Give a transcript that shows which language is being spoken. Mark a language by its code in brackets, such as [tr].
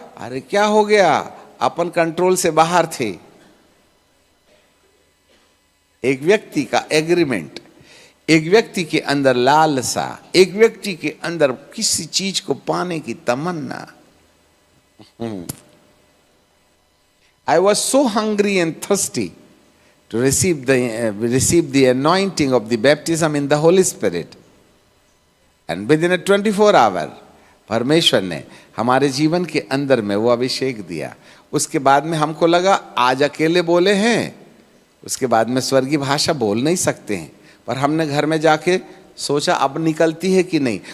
[hi] अरे क्या हो गया, अपन कंट्रोल से बाहर थे। एक व्यक्ति का एग्रीमेंट, एक व्यक्ति के अंदर लालसा, एक व्यक्ति के अंदर किसी चीज को पाने की तमन्ना। [en] I was so hungry and thirsty to receive the anointing of the baptism in the Holy Spirit, and within a 24 hour [hi] परमेश्वर ने हमारे जीवन के अंदर में वो अभिषेक दिया। उसके बाद में हमको लगा आज अकेले बोले हैं, उसके बाद में स्वर्गीय भाषा बोल नहीं सकते हैं, पर हमने घर में जाके सोचा अब निकलती है कि नहीं।